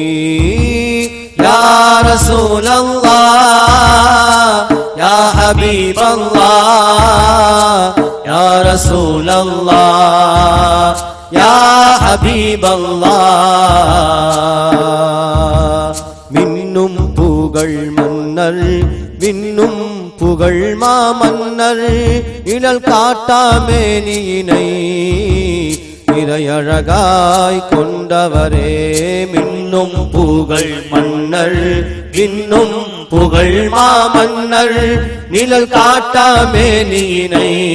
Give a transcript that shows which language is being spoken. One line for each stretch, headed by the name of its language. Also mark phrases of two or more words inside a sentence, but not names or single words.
Arabic: يا رسول الله يا حبيب الله يا رسول الله يا حبيب
Tamil: الله மின்னும் புகழ் மன்னர் விண்ணும் புகழ் மாமன்னர் இழல் காட்டாமேனியினை இறையழகாய் கொண்டவரே மின்னும் புகழ் மன்னர் விண்ணும் புகழ் மாமன்னர் நிழல் காட்டாமேனியினை